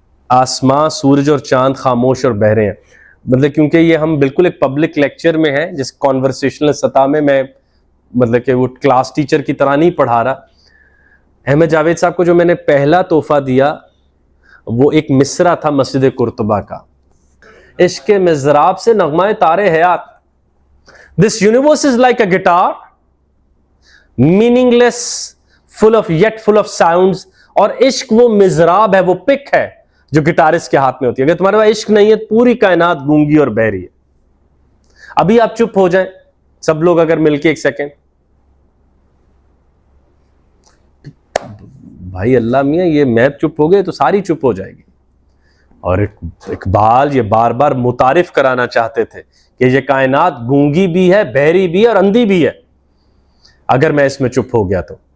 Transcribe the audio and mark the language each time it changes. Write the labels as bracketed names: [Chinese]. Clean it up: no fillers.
[Urdu] آسمان، سورج اور چاند خاموش اور بہرے ہیں. مطلب کیونکہ یہ ہم بالکل ایک پبلک لیکچر میں ہیں، جس کانورسیشنل سطح میں مطلب کہ وہ کلاس ٹیچر کی طرح نہیں پڑھا رہا. احمد جاوید صاحب کو جو میں نے پہلا تحفہ دیا وہ ایک مصرع تھا مسجد قرطبہ کا. عشق مضراب سے نغمہ تارے حیات. [English] This universe is like a guitar, meaningless, full of sounds. [Urdu] اور عشق وہ مضراب ہے، وہ پک ہے جو گٹارسٹ کے ہاتھ میں ہوتی ہے. اگر تمہارے پاس عشق نہیں ہے، پوری کائنات گونگی اور بہری ہے. ابھی آپ چپ ہو جائیں سب لوگ اگر مل کے ایک سیکنڈ. بھائی اللہ میاں، یہ میں چپ ہو گئے تو ساری چپ ہو جائے گی. اور اقبال یہ بار بار متعارف کرانا چاہتے تھے کہ یہ کائنات گونگی بھی ہے، بہری بھی ہے اور اندھی بھی ہے اگر میں اس میں چپ ہو گیا تو.